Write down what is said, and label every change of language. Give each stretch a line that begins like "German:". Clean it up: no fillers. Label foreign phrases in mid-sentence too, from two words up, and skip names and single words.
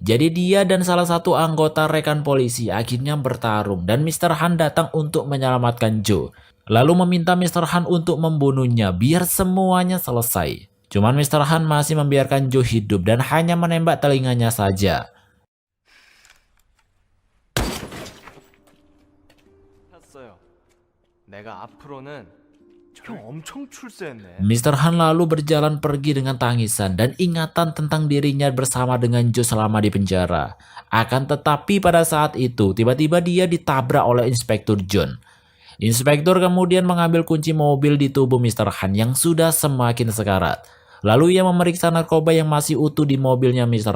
Indonesian: Jadi dia dan salah satu anggota rekan polisi akhirnya bertarung dan Mr. Han datang untuk menyelamatkan Jo. Lalu meminta Mr. Han untuk membunuhnya biar semuanya selesai. Cuman Mr. Han masih membiarkan Jo hidup dan hanya menembak telinganya saja.
Korean: 했어요. 내가 앞으로는 형 엄청 출세했네.
Indonesian: Mr. Han lalu berjalan pergi dengan tangisan dan ingatan tentang dirinya bersama dengan Jo selama di penjara. Akan tetapi pada saat itu tiba-tiba dia ditabrak oleh Inspektur John. Inspektur kemudian mengambil kunci mobil di tubuh Mr. Han yang sudah semakin sekarat. Lalu ia memeriksa narkoba yang masih utuh di mobilnya Mr.